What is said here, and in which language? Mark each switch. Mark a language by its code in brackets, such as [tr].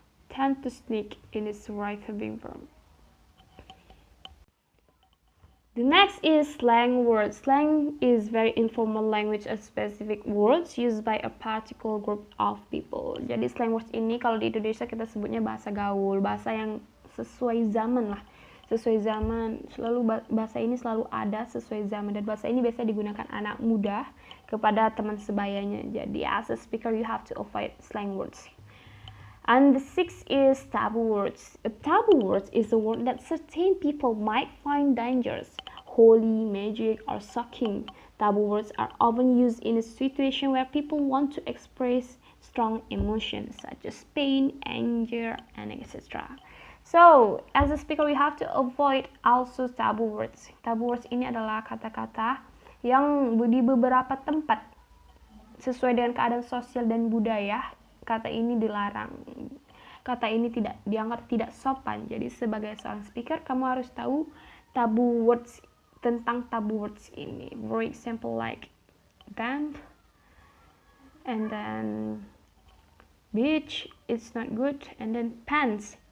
[en] Tend to sneak in its right being verb. The next is slang words. Slang is very informal language of specific words used by a particular group of people. [id] Jadi slang words ini kalau di Indonesia kita sebutnya bahasa gaul, bahasa yang sesuai zaman lah. Sesuai zaman, bahasa ini selalu ada sesuai zaman dan bahasa ini biasanya digunakan anak muda kepada teman sebayanya. Jadi [en] as a speaker you have to avoid slang words. And the sixth is taboo words. A taboo word is a word that certain people might find dangerous, holy, magic, or shocking. Taboo words are often used in a situation where people want to express strong emotions such as pain, anger, and etc. So, as a speaker, we have to avoid also taboo words. [id] Taboo words ini adalah kata-kata yang di beberapa tempat sesuai dengan keadaan sosial dan budaya, kata ini dilarang. Kata ini tidak dianggap tidak sopan. Jadi sebagai seorang speaker, kamu harus tahu taboo words tentang taboo words ini. [en] For example, like damn, and then beach, it's not good, and then pants.